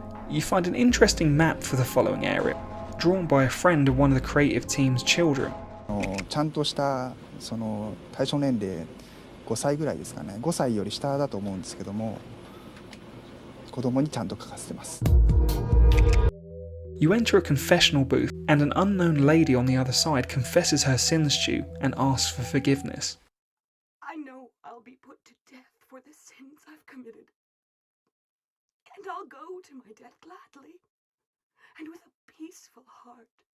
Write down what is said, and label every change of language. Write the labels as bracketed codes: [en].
[en] You find an interesting map for the following area, drawn by a friend of one of the creative team's children. [ja] ちゃんとしたその対象年齢5歳ぐらいですかね。 5歳より下だと思うんですけども、子供にちゃんと書かせてます。 [en] You enter a confessional booth, and an unknown lady on the other side confesses her sins to you and asks for forgiveness. I know I'll be put to death for the sins I've committed. And I'll go to my death gladly, and with a peaceful heart.